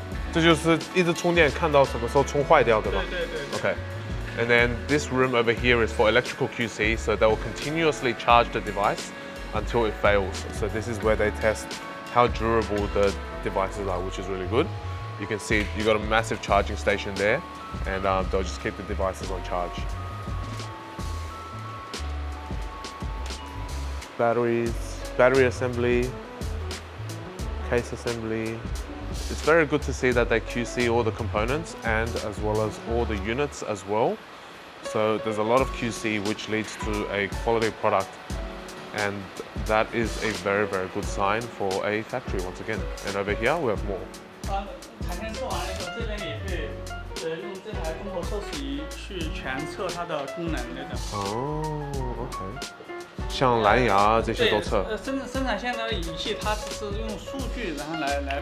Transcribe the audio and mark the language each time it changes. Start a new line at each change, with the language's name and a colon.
Chinese: 这就是一直充电，看到什么时候充坏掉，对吧？对。
English: Okay. And then this room over here is for electrical QC, so they will continuously charge the device until it fails. So this is where they test how durable the devices are, which is really good. You can see you got a massive charging station there, and they'll just keep the devices on charge. Batteries, battery assembly, case assembly. It's very good to see that they QC all the components and as well as all the units as well. So there's a lot of QC which leads to a quality product, and that is a very, very good sign for a factory once again. And over here we have more.
Chinese: 产线测完了以后，这边也会用这台综合测试仪去全测它的功能那种。哦 ，OK。像蓝牙这些都测。生产线的仪器它只是用数据然后来判断。